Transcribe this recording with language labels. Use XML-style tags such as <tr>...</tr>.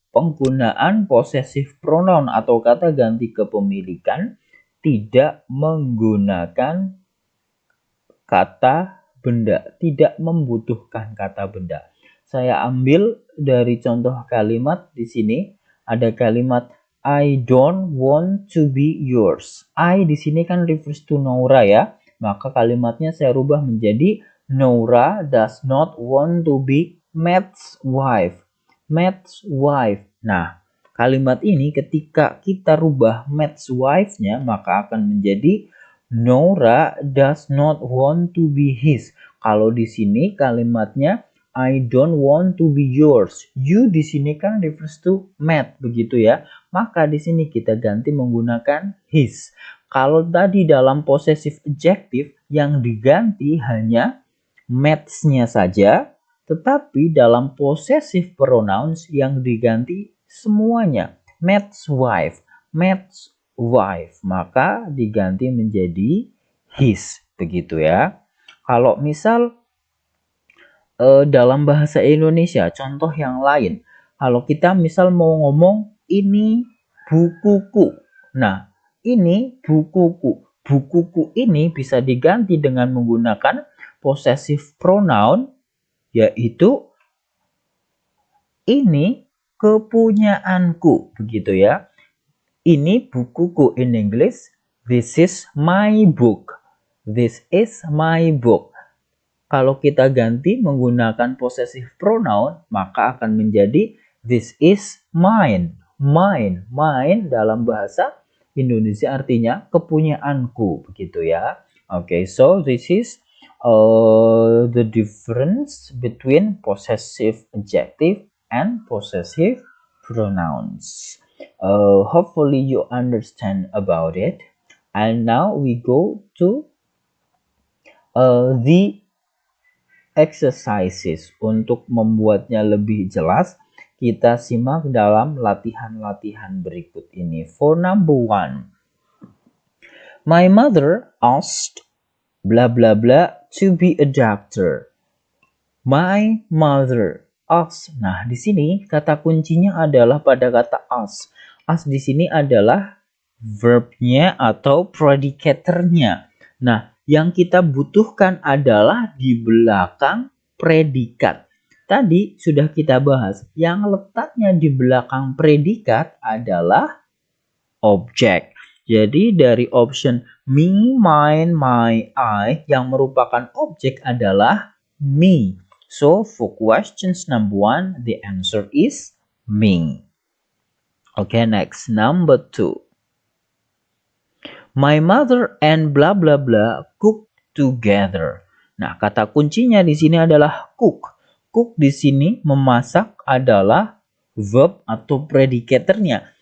<id>Penggunaan possessive pronoun atau kata ganti kepemilikan tidak menggunakan kata benda, tidak membutuhkan kata benda. Saya ambil dari contoh kalimat di sini. ada kalimat</id> <en>I don't want to be yours. I</en> <id>di sini kan</id> <en>refers to Nora</en> <id>ya. Maka kalimatnya saya rubah menjadi</id> <en>Nora does not want to be Matt's wife. Matt's wife.</en> <id>Nah, kalimat ini ketika kita rubah Matt's wife-nya maka akan menjadi</id> <en>Nora does not want to be his.</en> <id>Kalau di sini kalimatnya</id> <en>I don't want to be yours.</en> <id>You di sini kan</id> <en>refers to</en> <id>Matt begitu ya. Maka di sini kita ganti menggunakan his. Kalau tadi dalam possessive adjective yang diganti hanya Matt's-nya saja, tetapi dalam possessive pronouns yang diganti semuanya.</id> <en>Matt's wife, Matt's wife,</en> <id>maka diganti menjadi his begitu ya. Kalau misal dalam bahasa Indonesia, contoh yang lain. Kalau kita misal mau ngomong ini bukuku. Nah, ini bukuku. Bukuku ini bisa diganti dengan menggunakan possessive pronoun, yaitu ini kepunyaanku. Begitu ya. Ini bukuku,</id> <en>in English, this is my book. This is my book.</en> <id>Kalau kita ganti menggunakan possessive pronoun, maka akan menjadi</id> <en>this is mine. Mine.</en> <id>Mine dalam bahasa Indonesia artinya kepunyaanku. Begitu ya.</id> <en>Okay, so this is the difference between possessive adjective and possessive pronouns. Hopefully you understand about it. And now we go to the exercises.</en> <id>Untuk membuatnya lebih jelas, kita simak dalam latihan-latihan berikut ini.</id> <en>For number 1, my mother asked blah blah blah to be a doctor. My mother asked.</en> <id>Nah, di sini kata kuncinya adalah pada kata ask. Ask di sini adalah verbnya atau predicatornya. Nah, yang kita butuhkan adalah di belakang predikat. Tadi sudah kita bahas, yang letaknya di belakang predikat adalah objek. Jadi dari option me, mine, my, I, yang merupakan objek adalah me.</id> <en>So for questions number 1, the answer is me. Okay, next, number 2. My mother and blah blah blah cook together.</en> <id>Nah, kata kuncinya di sini adalah cook. Cook di sini memasak adalah verb atau predicatornya.</id>